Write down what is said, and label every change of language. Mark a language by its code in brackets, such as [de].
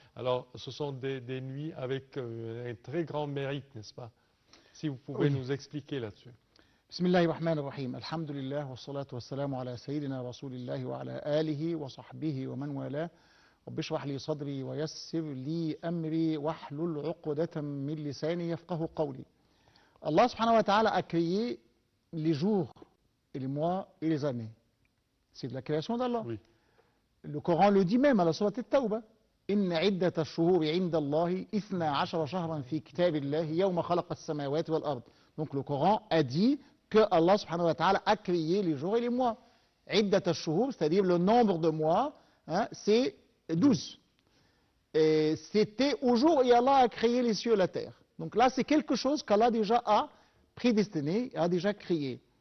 [fr] Alors, ce sont des nuits avec un très grand mérite, n'est-ce pas? Si vous pouvez nous expliquer là-dessus. [ar] بسم الله الرحمن الرحيم الحمد لله والصلاة والسلام على سيدنا رسول الله وعلى آله وصحبه ومن والاه رب اشرح لي صدري ويسر لي أمري واحلل عقدة من لساني يفقه قولي. [fr] Allah subhanahu wa ta'ala a créé les jours et les mois et les années. C'est de la création d'Allah. Oui. Le Coran le dit même à la sourate At-Tawbah. [ar] إن عدة الشهور عند الله 12 شهرا في كتاب الله يوم خلق السماوات والأرض. [fr] Donc le Coran a dit que Allah subhanahu wa ta'ala a créé les jours et les mois. [ar] عدة الشهور, [fr] c'est-à-dire le nombre de mois, hein, c'est 12. Et c'était au jour où Allah a créé les cieux et la terre. Donc là, c'est quelque chose qu'Allah déjà a prédestiné, a déjà créé.